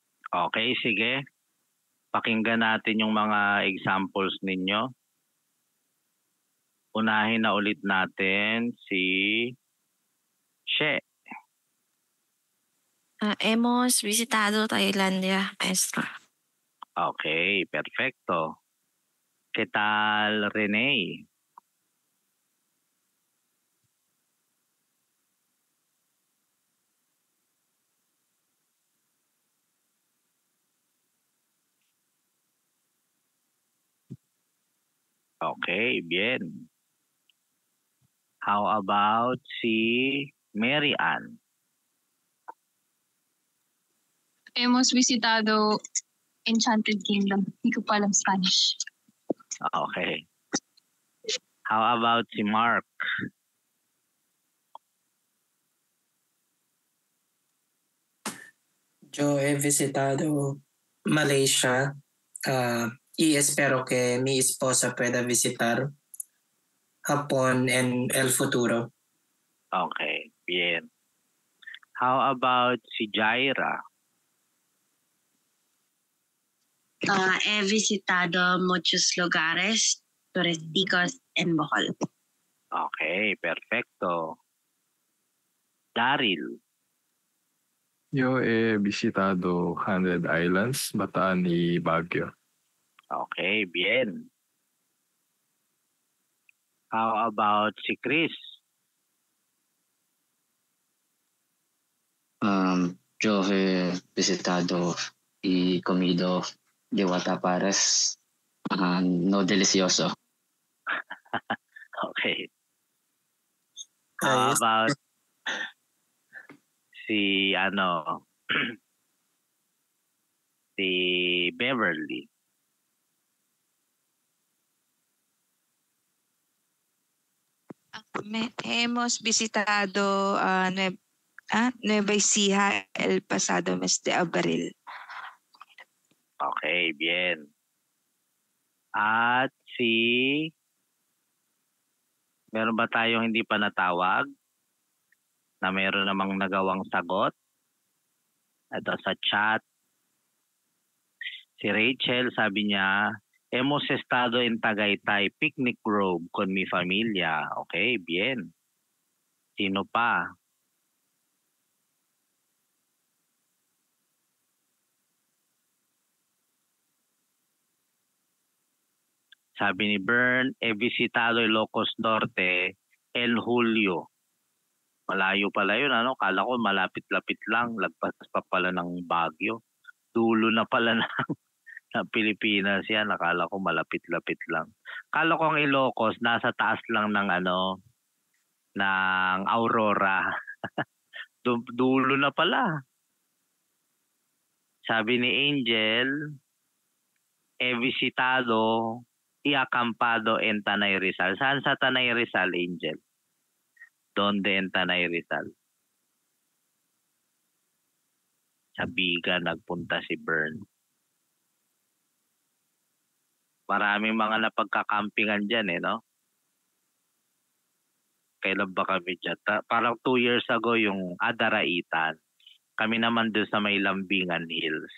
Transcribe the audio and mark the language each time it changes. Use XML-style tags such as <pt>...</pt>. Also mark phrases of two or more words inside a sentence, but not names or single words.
<tl>Okay, sige. Pakinggan natin yung mga examples ninyo. Unahin na ulit natin si She.</tl> <es>Hemos visitado Tailandia, maestro. Okay, perfecto. ¿Qué tal, Renee? Okay, bien.</es> <en>How about si Mary Ann?</en> <es>Hemos visitado Enchanted Kingdom.</es> <tl>Hindi ko pa alam Spanish.</tl> <en>Okay. How about si Mark?</en> <es>Yo he visitado Malaysia y espero que mi esposa pueda visitar Japón en el futuro. Okay, bien.</es> <en>How about si Jaira?</en> <es>He visitado muchos lugares turísticos en Bohol. Okay, perfecto. Daryl? Yo he visitado 100 Islands, Bataan y Baguio. Okay, bien.</es> <en>How about si Chris?</en> <es>Yo he visitado y comido Diwata Pares. No delicioso.</es> <en>Okay. How</en> <tl>Ayos.</tl> <en>about si si Beverly?</en> <es>Hemos visitado Nueva Ecija el pasado mes de abril. Okay, bien.</es> <tl>At si meron ba tayong hindi pa natawag na meron namang nagawang sagot? Ito sa chat. Si Rachel sabi niya,</tl> <es>hemos estado en Tagaytay Picnic Grove con mi familia. Okay, bien.</es> <tl>Sino pa? Sabi ni Bern,</tl> <es>he visitado Ilocos Norte el Julio.</es> <tl>Malayo pala yun, ano? Kala ko malapit-lapit lang. Lagpas pa pala ng Baguio. Dulo na pala ng Pilipinas yan. Akala ko malapit-lapit lang. Kala ko ang Ilocos, nasa taas lang ng ng Aurora. Dulo na pala. Sabi ni Angel, he visitado y acampado en Tanay Rizal. Saan sa Tanay Rizal, Angel?</tl> <es>Donde en Tanay Rizal?</es> <tl>Sa Biga nagpunta si Bern. Maraming mga napagkakampingan dyan no? Kailan ba kami dyan? Parang 2 years ago yung Adaraitan. Kami naman doon sa may Lambingan Hills.</tl>